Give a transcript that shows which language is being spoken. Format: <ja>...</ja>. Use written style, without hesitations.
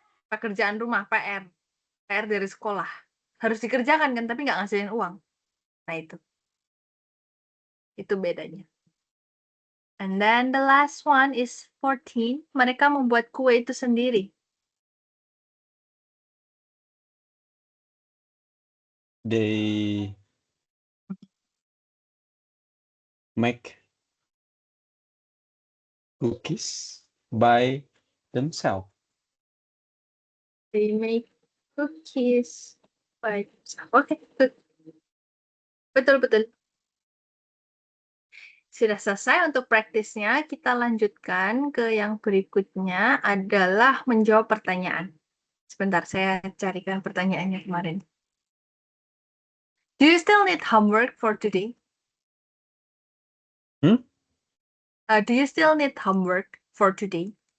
<id>Pekerjaan rumah, PR. PR dari sekolah. Harus dikerjakan kan, tapi nggak ngasilin uang. Nah itu. Itu bedanya.</id> <en>And then the last one is 14.</en> <id>Mereka membuat kue itu sendiri.</id> <en>They make cookies by themselves. They make cookies by themselves. Oke, good.</en> <id>Betul. Sudah selesai untuk praktisnya, kita lanjutkan ke yang berikutnya adalah menjawab pertanyaan. Sebentar, saya carikan pertanyaannya kemarin.</id> <en>Do you still need homework for today? Hmm? Do you still need homework for today?</en>